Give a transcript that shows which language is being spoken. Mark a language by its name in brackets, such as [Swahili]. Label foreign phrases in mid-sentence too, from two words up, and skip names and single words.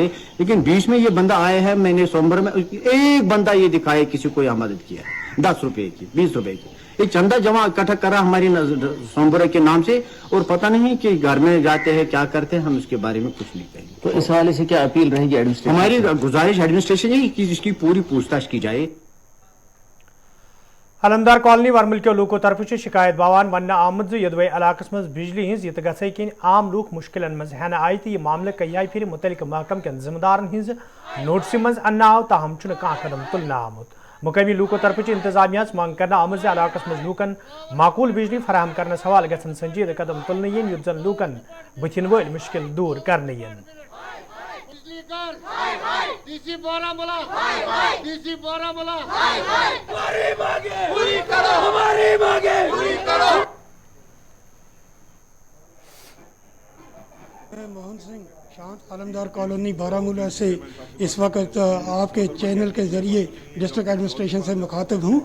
[Hindi] लेकिन बीच में ये बंदा आया है, मैंने सोमवार में एक बंदा ये दिखाया किसी को यहाँ मदद किया है 10 रुपए की 20 रुपए की, ये चंदा जमा इकट्ठा करा हमारी सोमवार के नाम से और पता नहीं कि घर में जाते हैं क्या करते हैं, हम उसके बारे में कुछ नहीं कहेंगे। तो इस हवाले से क्या अपील रहेगी एडमिनिस्ट्रेशन? हमारी गुजारिश एडमिनिस्ट्रेशन है कि इसकी पूरी पूछताछ की जाए। [Kashmiri] अलमदार कॉलोनी वरमल के लूको तरफ शिकायत बावान वन आमद यदवे इलाकस मज बिजली हज ये गई कि आम लूक मुश्किल मज हेन आय तो यह मामले कई फिर मुतलिक महकम के जिम्मेदारन हज नोटिस मज अन्न आव ताहम कह कदम तुलना आमुत। मुकामी लूको तरफ इंतजामिया मांग करना आमद इलाकस मज लूकन माकूल बिजली फराहम करने हवाले गन संजीद कदम तुलने युत जन लूकन बुथिन वल मुश्किल दूर करने। [Hindi] डीसी बारामूला डीसी बारामूला हमारी मांगे पूरी करो, हमारी मांगे पूरी करो। मैं मोहन सिंह शांत आलमदार कॉलोनी बारामूला से इस वक्त आपके चैनल के ज़रिए [English] district administration [Hindi] से मुखातिब हूँ।